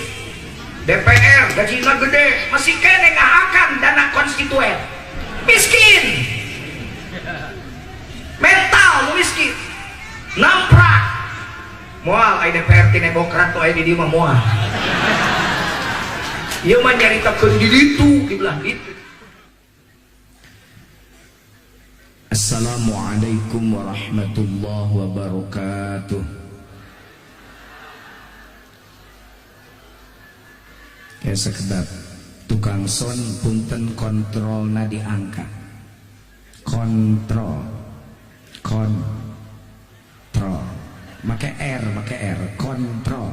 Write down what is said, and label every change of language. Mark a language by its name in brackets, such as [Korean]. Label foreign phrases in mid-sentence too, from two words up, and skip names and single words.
[Sundanese] DPR gajina gede masih kena ngahakan dana konstituen. Miskin. Mental miskin. Namprak. Moal aya DPR ti Demokrat tuh aya di dieu mah moal. Ieu mah nyaritakeun di ditu dibelah ditu. [Arabic] السلام عليكم ورحمة الله وبركاته. [Sundanese] Ya sekedap tukang son punten kontrolna diangkat. Kontrol make R kontrol.